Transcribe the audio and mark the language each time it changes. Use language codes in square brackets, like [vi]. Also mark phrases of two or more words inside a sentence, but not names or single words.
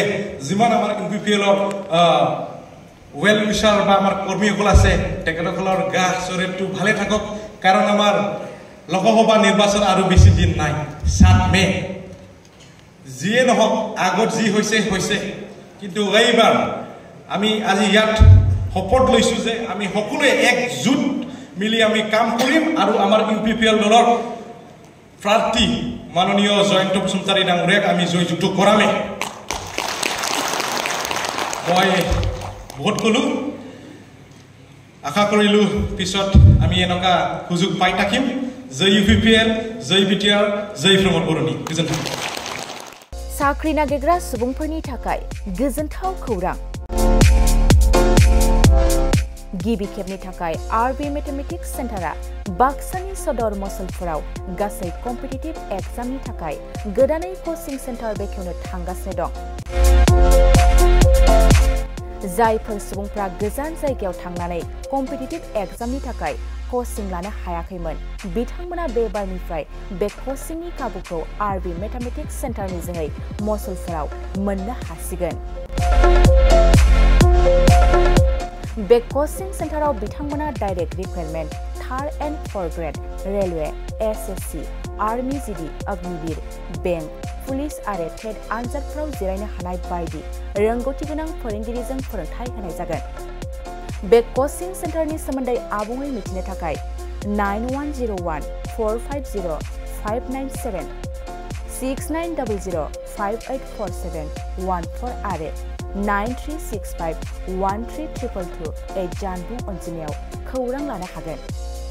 [as] যিমান আমাৰ ইউপিপিএলৰ [en] well wisher [as] বা আমাৰ কৰ্মীসকল আছে তেখেতসকলৰ গা শৰীৰটো ভালে থাকক কাৰণ আমাৰ লোকসভা নিৰ্বাচন আৰু বেছি দিন নাই 7 মে যিয়ে নহওক আগত যি হৈছে কিন্তু এইবাৰ আমি আজি ইয়াত শপত লৈছো যে আমি সকলোৱে একজুট মিলি আমি কাম কৰিম আৰু আমাৰ ইউপিপিএল দলৰ প্ৰাৰ্থী মাননীয় জয়ন্ত বসুমতাৰী ডাঙৰীয়াক আমি জয়যুক্ত কৰামে মই বহুত কলো আশা কৰিলো পিছত আমি এনেকা সুযোগ পাই থাকিম জয় ইউপিপিএল জয় বিটিআৰ জয় প্ৰমোদ বড়োনি गोजोनथों [brx] साख्रि नागिरग्रा सुबुंफोरनि थाखाय गोजोनथाव खौरां गिबि खेबनि थाखाय आरबि मेथमेटिक्स सेन्टारा बाक्सानि सदर मसलफोराव गासै [en] competitive exam [brx] थाखाय गोदानै [en] coaching centre [brx] बेखेवनो थांगासिनो दं जायफोर सुबुंफ्रा गोजान जायगायाव थांनानै [en] competitive exam [brx] थाखाय कोचिं लानो हायाखैमोन बिथांमोना बे बारनिफ्राय बे कोचिंनि खाबुखौ आरबि मेथमेटिक्स सेन्टारनि जोहै मसलफोराव मोननो हासिगोन बे कोचिं सेन्टाराव बिथांमोना [en] direct requirement 3rd and 4th grade railway [brx] एसएससी आर्मी जीडी अग्निवीर बैंक पुलिस आरो टेट आनजादफोराव जिरायनो हानाय बायदि रोंगौथि गोनां फोरोंगिरिजों फोरोंथाय होनाय जागोन बे कोचिं सेन्टारनि सोमोन्दै आबुङै मिथिनो थाखाय 9101450597 6900584714 आरो 9365132228 जानबुं अनजिमायाव खौरां लानो हागोन